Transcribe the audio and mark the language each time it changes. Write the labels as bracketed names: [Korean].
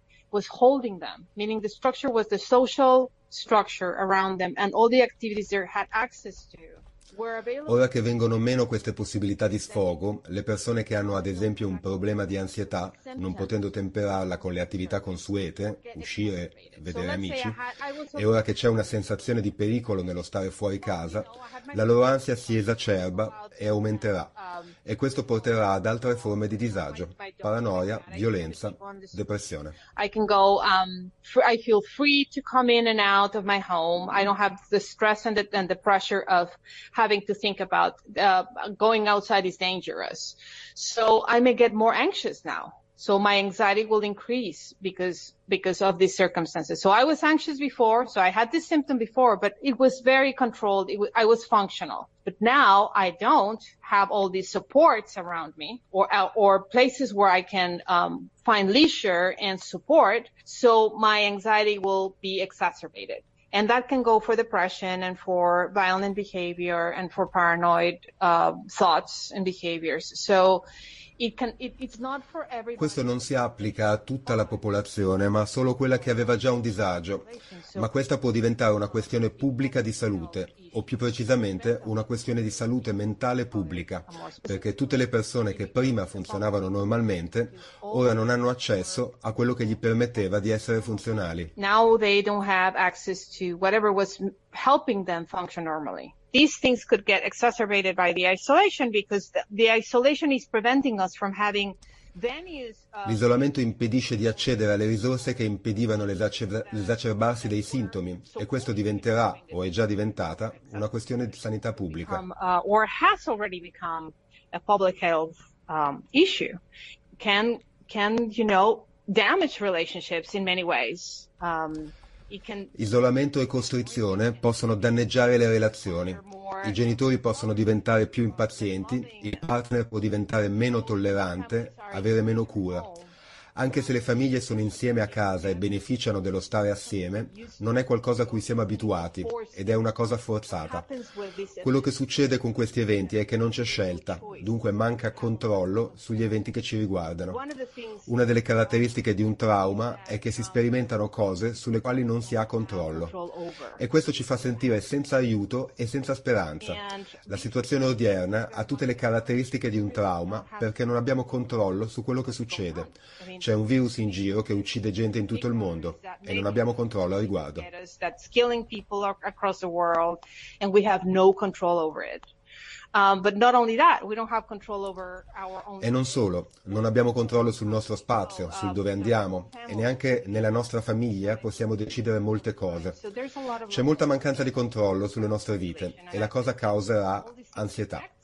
[English] Was holding them, meaning the structure was the social structure around them and all the activities they had access to were [Italian] Ora che [English] available [Italian] vengono meno queste possibilità di sfogo, le persone che hanno ad esempio un problema di ansietà, non potendo temperarla con le attività consuete, uscire, vedere amici, e ora che c'è una sensazione di pericolo nello stare fuori casa, la loro ansia si esacerba e aumenterà, e questo porterà ad altre forme di disagio, paranoia, violenza, depressione. [English] I can go, I feel free to come in and out of my home. I don't have the stress and the pressure of having to think about going outside is dangerous. So I may get more anxious now. So my anxiety will increase because of these circumstances. So I was anxious before. So I had this symptom before, but it was very controlled. I was functional. But now I don't have all these supports around me or places where I can find leisure and support. So my anxiety will be exacerbated. And that can go for depression and for violent behavior and for paranoid thoughts and behaviors. So it's not for [Italian] Questo [English] everybody. [Italian] non si applica a tutta la popolazione, ma solo quella che aveva già un disagio. Ma questa può diventare una questione pubblica di salute, o più precisamente una questione di salute mentale pubblica, perché tutte le persone che prima funzionavano normalmente ora non hanno accesso a quello che gli permetteva di essere funzionali. [English] Now they don't have access to whatever was helping them function normally. These things could get exacerbated by the isolation because the isolation is preventing us from having venues [Italian] L'isolamento impedisce di accedere alle risorse che impedivano l'esacerbarsi dei sintomi e questo diventerà, o è già diventata, una questione di sanità pubblica. [English] or has already become a public health issue. Can damage relationships in many ways. [Italian] Isolamento e costrizione possono danneggiare le relazioni. I genitori possono diventare più impazienti, il partner può diventare meno tollerante, avere meno cura. Anche se le famiglie sono insieme a casa e beneficiano dello stare assieme, non è qualcosa a cui siamo abituati ed è una cosa forzata. Quello che succede con questi eventi è che non c'è scelta, dunque manca controllo sugli eventi che ci riguardano. Una delle caratteristiche di un trauma è che si sperimentano cose sulle quali non si ha controllo. E questo ci fa sentire senza aiuto e senza speranza. La situazione odierna ha tutte le caratteristiche di un trauma perché non abbiamo controllo su quello che succede. C'è un virus in giro che uccide gente in tutto il mondo e non abbiamo controllo al riguardo. [English] That's killing people across the world, and we have no control over it. [Italian] E non solo, non abbiamo controllo sul nostro spazio, sul dove andiamo, e neanche nella nostra famiglia possiamo decidere molte cose. C'è molta mancanza di controllo sulle nostre vite e la cosa causerà ansietà.